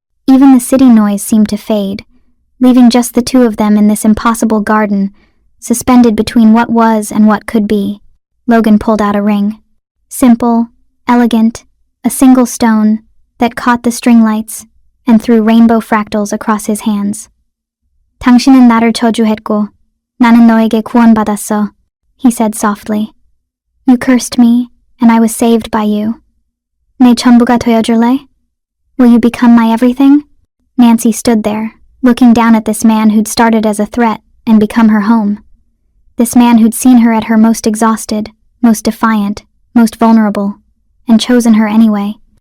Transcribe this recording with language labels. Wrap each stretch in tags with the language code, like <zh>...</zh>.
<en>Even the city noise seemed to fade, leaving just the two of them in this impossible garden, suspended between what was and what could be. Logan pulled out a ring. Simple, elegant, a single stone that caught the string lights and threw rainbow fractals across his hands.</en> <ko>당신은 나를 저주했고 나는 너에게 구원받았어,</ko> <en>he said softly. You cursed me, and I was saved by you.</en> <ko>내 전부가 되어줄래?</ko> <en>Will you become my everything? Nancy stood there, looking down at this man who'd started as a threat and become her home. This man who'd seen her at her most exhausted, most defiant, most vulnerable, and chosen her anyway.</en>